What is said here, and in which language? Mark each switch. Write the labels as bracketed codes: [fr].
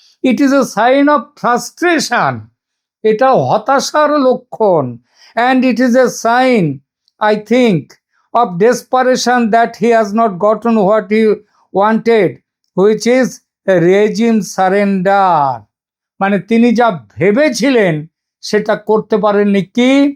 [en] it is a sign of frustration, [bn] এটা হতাশার লক্ষণ। [en] And it is a sign, I think, of desperation that he has not gotten what he wanted, which is a regime surrender. [bn] মানে তিনি যা ভেবেছিলেন সেটা করতে পারেননি, কি?